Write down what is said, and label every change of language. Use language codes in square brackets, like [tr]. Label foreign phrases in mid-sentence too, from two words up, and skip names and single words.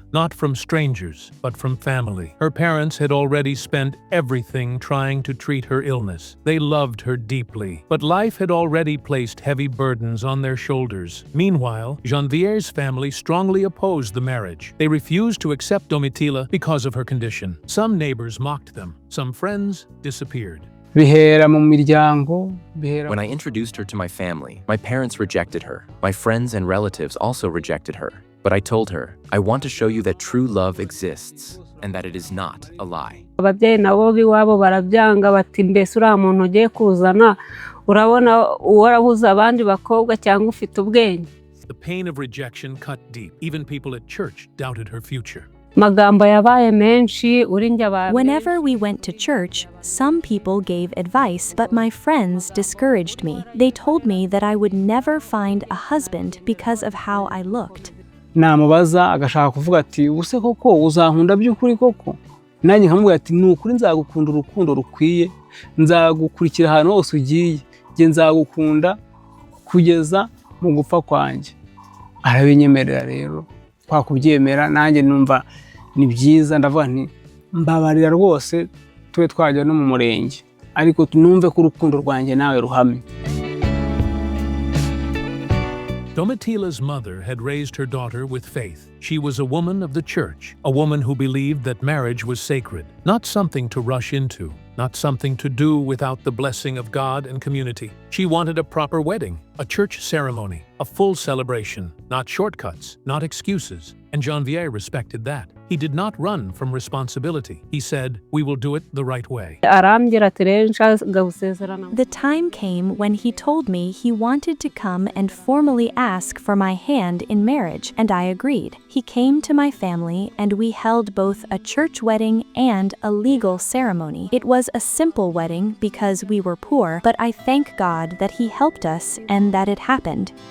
[en] Not from strangers, but from family. Her parents had already spent everything trying to treat her illness. They loved her deeply, but life had already placed heavy burdens on their shoulders. Meanwhile, Janvier's family strongly opposed the marriage. They refused to accept Domitila because of her condition. Some neighbors mocked them. Some friends disappeared. [rw] bihera mu miryango bihera. [en] When I introduced her to my family, my parents rejected her. My friends and relatives also rejected her. But I told her, I want to show you that true love exists and that it is not a lie. [rw] ababyeyi nabo biwabo barabyanga bati mbese uriya muntu ugiye kuzana urabona warabuze abandi bakobwa cyangwa ufite ubwenge. [en] The pain of rejection cut deep. Even people at church doubted her future. [rw] magambo yabaye menshi uri njye abantu. [en] Whenever we went to church, some people gave advice, but my friends discouraged me. They told me that I would never find a husband because of how I looked. [rw] namubaza agashaka kuvuga ati ubuse koko uzankunda by'ukuri koko, nanjye nkamubwira ati ni ukuri nzagukunda urukundo rukwiye, nzagukurikira ahantu hose ugiye, nge nzagukunda kugeza mu gupfa kwanjye. Arabinyemerera rero, kwa kubyemera nanjye numva ni byiza, ndavuga nti mbabarira rwose tube twajya no mu murenge, ariko tunumve ko urukundo rwanjye nawe ruhamye. [en] Domitila's mother had raised her daughter with faith. She was a woman of the church, a woman who believed that marriage was sacred, not something to rush into, not something to do without the blessing of God and community. She wanted a proper wedding, a church ceremony, a full celebration, not shortcuts, not excuses. And Janvier respected that. He did not run from responsibility. He said, "We will do it the right way." [rw] arambwira ati rero nshaka gusezerana. [en] The time came when he told me he wanted to come and formally ask for my hand in marriage, and I agreed. He came to my family and we held both a church wedding and a legal ceremony. It was a simple wedding because we were poor, but I thank God that he helped us and that it happened.